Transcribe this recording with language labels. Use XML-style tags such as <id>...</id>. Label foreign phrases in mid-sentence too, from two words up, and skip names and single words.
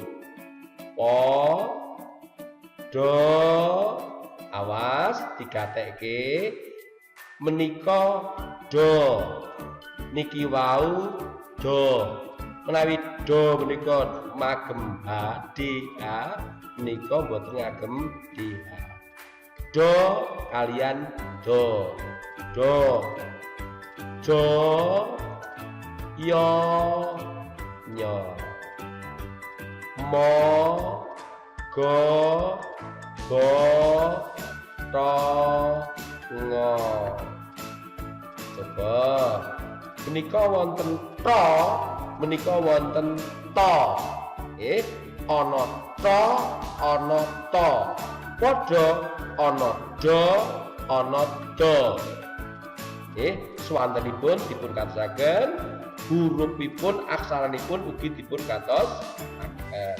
<jv>Pa, Do, awas digatekke menika Do. Niki wau Do. Menawi Do menika magem H D A, menika mboten ngagem D A. Do kalian Do. Do. Jo, Yo, Nyo. Mo, Go, Bo, To, Ngo. Coba menika wonten To, menika wonten To. Ana To, ana To. Padha ana Do, ana Do. Swantenipun dipun katosaken, hurufipun aksaranipun ugi dipun katosaken.</jv>